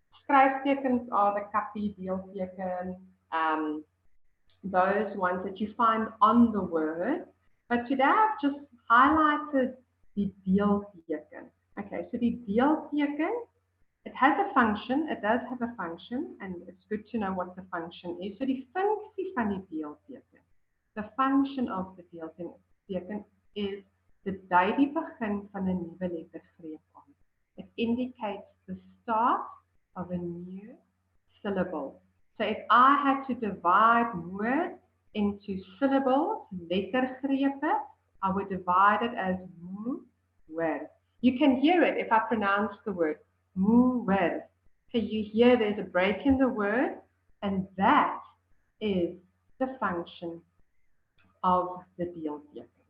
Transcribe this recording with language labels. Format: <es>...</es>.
<en>Skryftekens are the kappie, deelteken, those ones that you find on the word. But today I've just highlighted the deelteken. Okay, so the deelteken, it has a function, it does have a function, and it's good to know what the function is.</en> <af>So die funksie van die deelteken,</af> <en>the function of the deelteken is</en> <af>dit dui die begin van 'n nuwe lettergreep aan.</af> <en>It indicates the start of a new syllable. So if I had to divide words into syllables, lettergrepe, I would divide it as moer. You can hear it if I pronounce the word moer. So you hear there's a break in the word, and that is the function of the deelteken.</en>